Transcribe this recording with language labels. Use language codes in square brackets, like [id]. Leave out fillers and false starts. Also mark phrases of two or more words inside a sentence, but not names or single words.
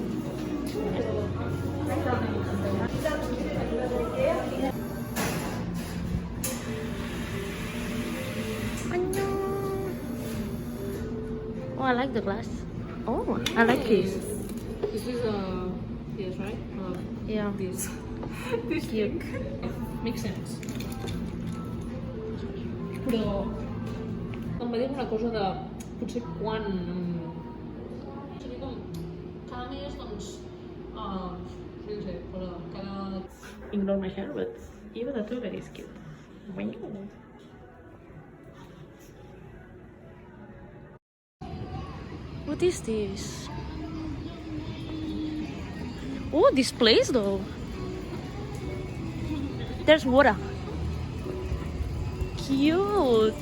[en] Oh, I like the glass. Oh, I like this. This is yes, right? Yeah. This. This Cute. makes sense. [ca] Però em va dir una cosa de potser quan seria com cada mes doncs sí, no sé, però cada [en] Ignore my hair, but even the blueberry is cute. What is this? Oh, this place though. There's water. Cute.